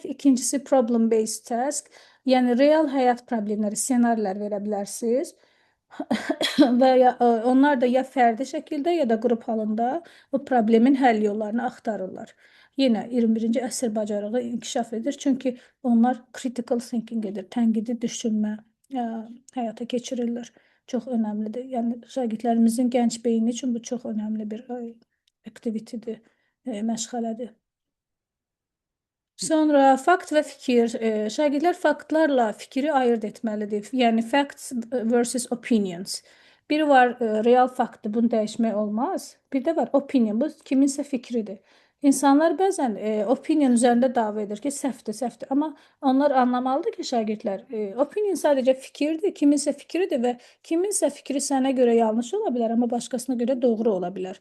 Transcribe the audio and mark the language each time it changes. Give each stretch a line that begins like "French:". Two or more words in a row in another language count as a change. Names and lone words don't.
Azerbaijani: İkincisi
English: problem based task.
Azerbaijani: Yəni real həyat problemləri, ssenarilər verə bilərsiniz. Və ya, onlar da ya fərdi şəkildə, ya da qrup halında o problemin həll yollarını axtarırlar. Yenə 21-ci əsr bacarığı inkişaf edir. Çünki onlar
English: critical thinking
Azerbaijani: edir, tənqidi düşünmə həyata keçirirlər. Çox önəmlidir. Yəni şagirdlərimizin gənc beyni üçün bu çox önəmli bir aktivitidir, məşğələdir. Sonra fakt və fikir. Şagirdlər faktlarla fikri ayırd etməlidir. Yəni
English: facts versus opinions.
Azerbaijani: Biri var real faktdır, bunu dəyişmək olmaz. Bir də var opinion, bu kiminsə fikridir. İnsanlar bəzən opinion üzərində dava edir ki, səhvdir, səhvdir. Amma onlar anlamalıdır ki, şagirdlər, opinion sadəcə fikirdir, kiminsə fikridir və kiminsə fikri sənə görə yanlış ola bilər, amma başqasına görə doğru ola bilər.